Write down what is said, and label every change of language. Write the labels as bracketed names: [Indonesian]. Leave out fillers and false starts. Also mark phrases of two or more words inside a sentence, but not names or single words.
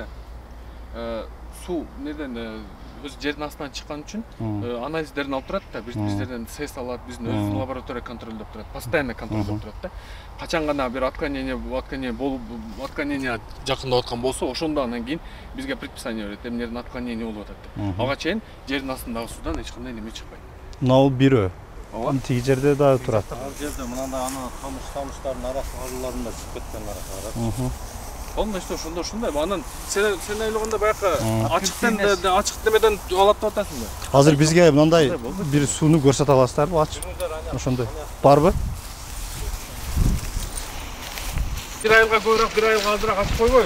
[Kyrgyz] Суу неден өз жердин астынан чыккан үчүн анализдерин алып турат да, биздерден СЭС алат, биздин өзүбүздүн лаборатория контролдоп турат, постоянно контролдоп турат да. Качан гана бир отклонение жакындап аткан болсо, ошондо анан кийин бизге предписание берет, эмнердин отклонение болуп атат деп. Ага чейин жердин астындагы суудан эч кандай неме чыкпайт. Мына бирөө. Тиги жерде дагы турат. Ал жерде мынандай ана тамыштардын араларында чыгып кеткен аралар. Онда işte ошондой. Анан сен ойлогондо баягы ачык демеден алат деп атасың да. Азыр бизге мындай бир сууну көрсөтө аласыздарбы? Ачык. Ошондой. Барбы? Бир айылга көбүрөөк, бир айылга азыраак ачып койбойбуз.